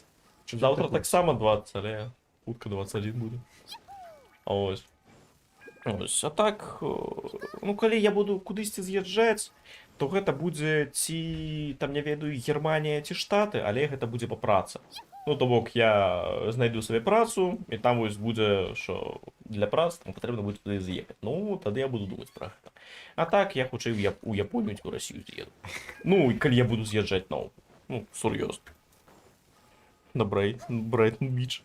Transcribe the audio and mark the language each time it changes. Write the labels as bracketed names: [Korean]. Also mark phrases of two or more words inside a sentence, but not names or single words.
[Belarusian] Завтра таксама 20, але хутка 21 будзе. [Ukrainian] Ось. Ось. [Belarusian] А так, ну калі я буду кудысьці з'язджаць, то гэта будзе ці, там не ведаю, Германія ці Штаты, але гэта будзе па працы. Ну, то бок, [Ukrainian] я знайду собі працу, і там ось буде, що для праці там потрібно буде туди з'їхати. Ну, тоді я буду думати про це. А так, я хочу у Японію чи в Росію з'їду. Ну, і коли я буду з'їжджати, ну, серйозно. На Брайтон Біч.